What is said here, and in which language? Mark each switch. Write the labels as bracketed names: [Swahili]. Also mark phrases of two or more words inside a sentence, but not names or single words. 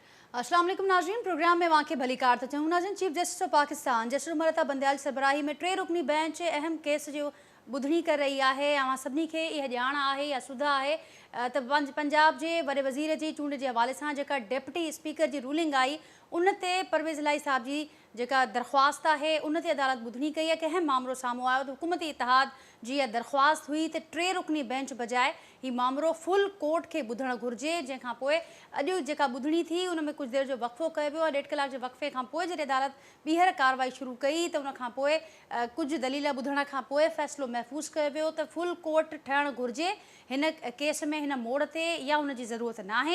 [Arabic] السلام عليكم [Sindhi] नाज़रीन, प्रोग्राम में वाक़े भली कार था चऊं नाज़रीन। [English] Chief Justice of Pakistan [Sindhi] जस्टिस उमर अता बंदयाल सरबराही में 3 रुकनी बेंच अहम केस जो ॿुधणी कर रही है। अवां सभिनी खे इहा ॼाण आहे या सुधा है त पंजाब जे वॾे वज़ीर जी चूंड जे हवाले सां जेका [English] deputy speaker [Sindhi] जी रूलिंग आई उन ते परवेज़ इलाही साहब जी जेका दरख्वास्त है उन ते अदालत ॿुधणी कई है। कि अहम मामलो साम्हूं आयो त हुकूमती इतिहाद जी इहा दरख्वास्त हुई त 3 रुकनी बेंच बजाए ही मामलो [English] full court [Sindhi] के ॿुधणु घुरिजे। जंहिंखां पोइ अॼु जेका ॿुधणी थी उन में कुझु देरि जो वक़फ़ो कयो वियो आहे। 1.5 कलाक जे वक़फ़े खां पोइ जॾहिं अदालत ॿीहर कार्रवाई शुरू कई त उन खां पोइ कुझु दलील ॿुधण खां पोइ फ़ैसिलो महफ़ूज़ कयो वियो त [English] full court [Sindhi] ठहणु घुरिजे हिन केस में, हिन मोड़ ते, या उन जी ज़रूरत नाहे।